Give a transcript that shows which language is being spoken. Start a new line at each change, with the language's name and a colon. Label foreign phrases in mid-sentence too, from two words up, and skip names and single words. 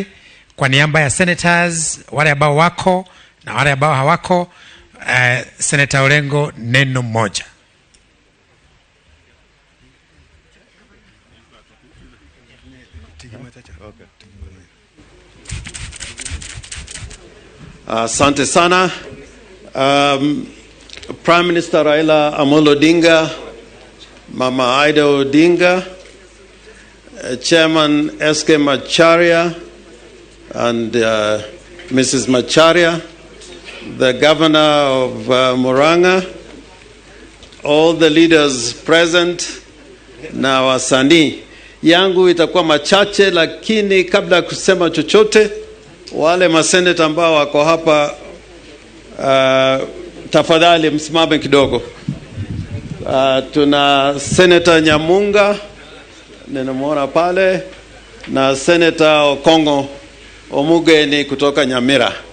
Swahili: Kwa niaba ya senators wale ambao wako na wale ambao hawako, Senator Orengo, neno moja. Asante sana.
English: Prime Minister Raila Amolo Odinga, Mama Aida Odinga, Chairman SK Macharia and Mrs. Macharia, the Governor of Murang'a, all the leaders present
Swahili: na wasanii. Yangu itakuwa machache, lakini kabla ya kusema chochote, wale maseneta ambao wako hapa tafadhali msimame kidogo. Tuna Senator Nyamunga ninamwona pale na Senator Okongo Omugeni kutoka Nyamira.